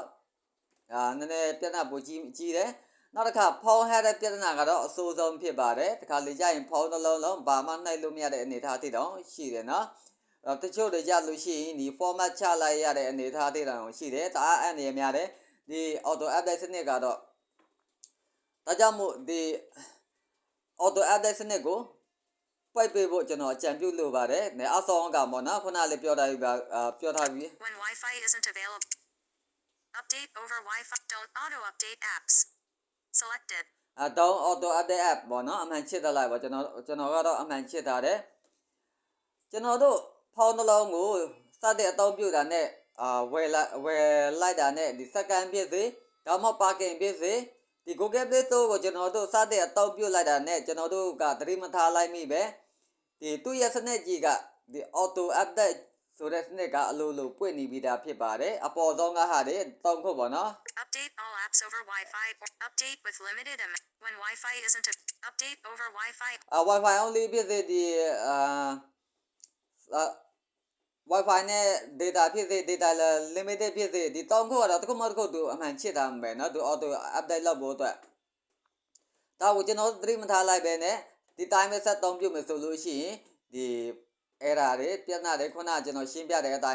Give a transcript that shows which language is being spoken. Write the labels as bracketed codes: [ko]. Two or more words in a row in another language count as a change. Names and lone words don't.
[my] နည်းနည်းပြဿနာပိုကြီးတယ်နောက်တစ်ခါဖုန်းဟန်းတဲ့ပြဿနာကတော့အဆိုးဆုံးဖြစ်ပါတယ်တခါလေကြာရင်ဖုန်းတစ်လုံးဘာမှနှိုက်လို့မရတဲ့အနေအထားတိတောင်ရှိတယ်နော်တချို့တွေကြလို့ရှိရင်ဒီ format ချလိုက်ရတဲ့အနေအထားတိတောင်ရှိတယ်ဒါအန်ရများတယ်ဒီ [en] auto update [my] စနစ်ကတော့ဒါကြောင့်မို့ဒီ [en] auto update [my] စနစ်ကိုပိုက်ပေးဖို့ကျွန်တော်အကြံပြုလိုပါတယ်။အောက်ဆုံးကပေါ့နော်ခုနလေးပြောထားပြီး [en] When Wi-Fi isn't available. Update over Wi-Fi. Don't auto update apps. Selected. Don't auto update app [my] ပေါ့နော်အမှန်ချစ်ထားလိုက်ပါကျွန်တော်ကတော့အမှန်ချစ်ထားတယ်။ကျွန်တော်တို့ဖုန်းတစ်လုံးကိုစတဲ့အသုံးပြုတာနဲ့ဝယ်လိုက်တာနဲ့ဒီ second ဖြစ်စေဒါမှမဟုတ် parking ဖြစ်စေဒီ Google Play Store ကိုကျွန်တော်တို့စတဲ့အသုံးပြုလိုက်တာနဲ့ကျွန်တော်တို့ကသတိမထားလိုက်မိပဲဒီသူ့ရဲ့စနစ်ကြီးကဒီ auto update ဆိုတဲ့စနစ်ကအလိုလိုပွင့်နေပြီးသားဖြစ်ပါတယ်အပေါ်ဆုံးကဟာတွေသုံးခုပေါ့နော် [en] Update all apps over Wi-Fi. Update with limited when Wi-Fi isn't update over Wi-Fi. Wi-Fi only [my] ဖြစ်စေဒီWi-Fi နဲ့ data ဖြစ်စေ [en] data limited [my] ဖြစ်စေဒီသုံးခုကတော့တစ်ခုမှတစ်ခုသူအမှန်ချစ်တာပဲเนาะသူ [en] auto update [my] လုပ်ဖို့အတွက်ဒါကိုကျွန်တော်သတိ မထားလိုက်ပဲနဲ့ဒီတိုင်းပဲဆက်သုံးပြုမယ်ဆိုလို့ရှိရင်ဒီ error တွေပြဿနာတွေခုနကျွန်တော်ရှင်းပြတဲ့အတိုင်း